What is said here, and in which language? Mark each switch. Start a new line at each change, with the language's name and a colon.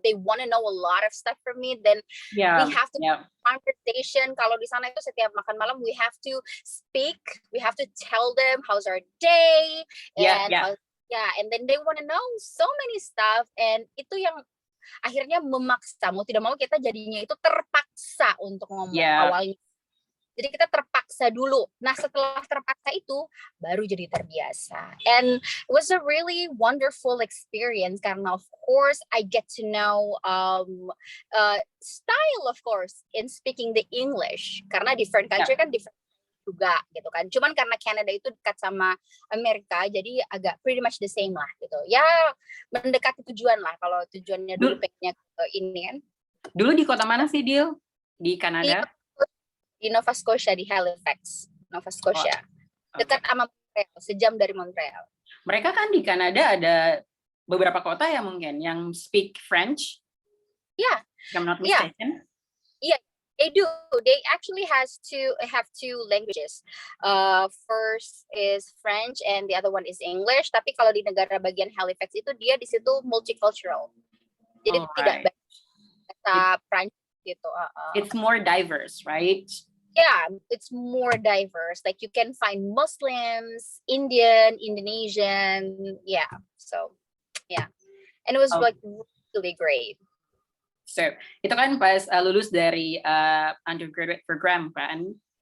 English: They want to know a lot of stuff from me. Then we have to conversation. Kalau di sana itu setiap makan malam we have to speak. We have to tell them how's our day. And then they want to know so many stuff.
Indonesian: And itu yang akhirnya memaksa, mau tidak mau kita jadinya itu terpaksa untuk ngomong awalnya. Jadi kita terpaksa dulu. Nah, setelah terpaksa itu baru jadi terbiasa.
English: And it was a really wonderful experience karena of course I get to know style of course in speaking the English karena different country kan different juga gitu kan.
Indonesian: Cuman karena Canada itu dekat sama Amerika jadi agak pretty much the same lah gitu. Ya mendekati tujuan lah kalau tujuannya dulu pengennya ke ini kan. Dulu di kota mana sih, Dil? Di Kanada? Di Nova Scotia, di Halifax, Nova Scotia. Dekat sama Montreal, sejam dari Montreal. Mereka kan di Kanada ada beberapa kota ya mungkin yang speak French.
English: Yeah. If I'm not mistaken. Yeah, they do. They actually have two languages. First is French and the other one is English.
Indonesian: Tapi kalau di negara bagian Halifax itu dia di situ multicultural. Jadi tidak bahasa Prancis gitu.
English: It's more diverse, right? Yeah, it's more diverse. Like you can find Muslims, Indian, Indonesian, yeah. So, yeah. And it was like really great.
Indonesian: So, itu kan pas lulus dari undergraduate program kan?